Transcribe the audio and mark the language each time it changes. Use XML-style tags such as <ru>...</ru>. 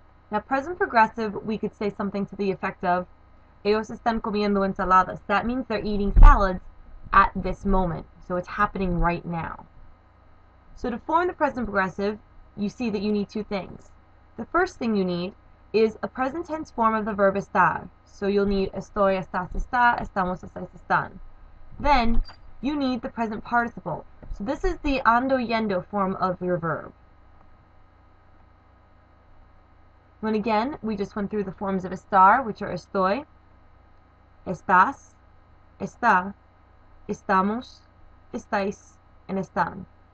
<en>Now present progressive, we could say something to the effect of</en> <es>ellos están comiendo ensaladas.</es> <en>That means they're eating salads at this moment. So it's happening right now. So to form the present progressive, you see that you need two things. The first thing you need is a present tense form of the verb estar. So you'll need estoy, estás, está, estamos, estáis, están. Then you need the present participle. So this is the ando, yendo form of your verb. When again, we just went through the forms of estar, which are estoy, estás, está, estamos, estáis, and están.</en>